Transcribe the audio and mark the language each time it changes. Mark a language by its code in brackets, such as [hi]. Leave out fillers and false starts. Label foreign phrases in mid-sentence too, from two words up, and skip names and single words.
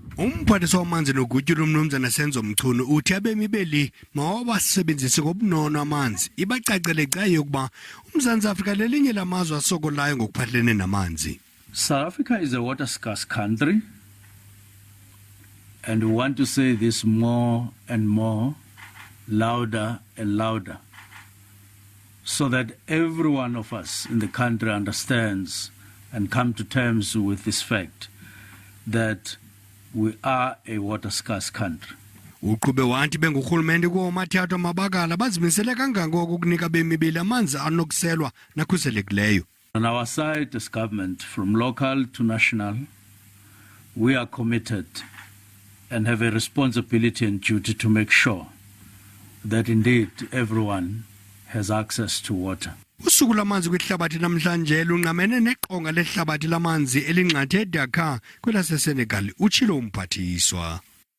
[xh] Umphathiswa wamanzi nogutyulo uMnumzana Senzo Mchunu uthi abemi beli mawasebenzise ngobunono amanzi. Ibacacele caye ukuba uMzantsi Afrika lelinye lamazwe asokolayo ngokuphathelene namanzi. [en] South Africa is a water scarce country, and we want to say this more and more, louder and louder, so that every one of us in the country understands and come to terms with this fact that we are a water scarce country. [xh] Uqhube wathi bengurhulumente kuwomathathu amabakala bazimisele kangangoko ukunika abemi beli amanzi anokuselwa nakhuselekileyo. [en] On our side as government, from local to national, we are committed and have a responsibility and duty to make sure that indeed everyone has access to water. [xh] Usuku lwamanzi kwihlabathi namhlanje lunqamene neqonga lehlabathi lamanzi elinqathe Dakar kwelaseSenegal, utshilo uMphathiswa.